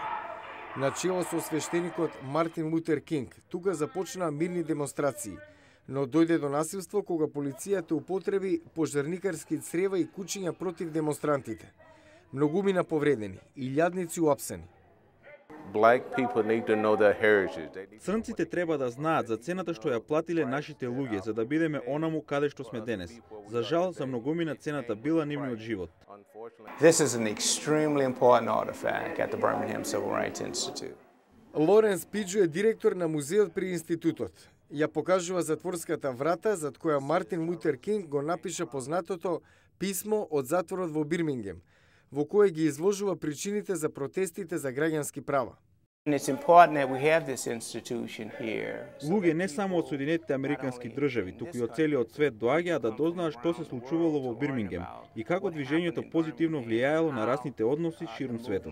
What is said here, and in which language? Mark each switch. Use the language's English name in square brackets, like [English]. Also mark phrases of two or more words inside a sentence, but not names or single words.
[Macedonian] Начело со свештеникот Мартин Лутер Кинг, тука започнаа мирни демонстрации, но дојде до насилство кога полицијата употреби пожарникарски црева и кучиња против демонстрантите. Многумина повредени, илјадници уапсени. Црнците треба да знаат за цената што ја платиле нашите луѓе за да бидеме онаму каде што сме денес. За жал, за многумина цената била нивниот живот. [English] This is an extremely important artifact at the Birmingham Civil Rights Institute. [Macedonian] Лоренс Пиджо е директор на музеот при институтот. Ја покажува затворската врата зад која Мартин Лутер Кинг го напиша познатото писмо од затворот во Бирмингем, во кое ги изложува причините за протестите за граѓански права. Луѓе не само од Соединетите американски држави, туку и од целиот свет доаѓаат да дознаат што се случувало во Бирмингем и како движењето позитивно влијаело на расните односи ширум светот.